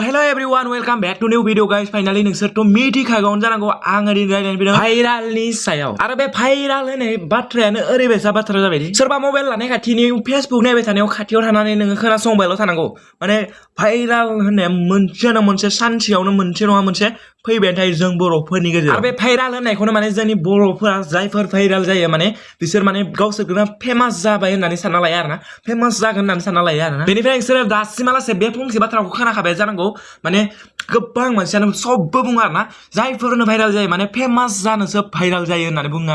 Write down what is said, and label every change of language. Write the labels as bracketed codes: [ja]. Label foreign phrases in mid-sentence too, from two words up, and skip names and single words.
[en] everyone, welcome back to new video guys. [brx] Finally नोंसोरथ' मिथिखागौनो जानांगौ आं ओरै रायलायनो फैदों भाइरालनि सायाव आरो बे भाइराल होननाय बाथ्रायानो ओरैबायसा बाथ्रा जाबायदि सोरबा मबाइल लानाय खाथिनि फेसबुक नायबाय थानायाव खाथियाव थानानै नोङो खोनासंबायल' थानांगौ माने भाइराल होननाया मोनसे सानसेयावनो मोनसे नङा मोनसे फैबाय थायो जों बर'फोरनि गेजेराव आरो बे भाइराल होननायखौनो माने जोंनि बर'फोरा जायफोर भाइराल जायो माने बिसोर माने गावसोरखौनो फेमास जाबाय होननानै सानना लायो आरोना फेमास जागोन होननानै सानना लायो आरोना बेनिफ्राय बिसोरो दासिमालासे बे फंसे बाथ्राखौ खोनाखाबाय जानांगौ माने गोबां मानसियानो सबबो बुङो आरोना जायफोरनो भाइराल जायो माने फेमास जानोसो भाइराल जायो होननानै बुङो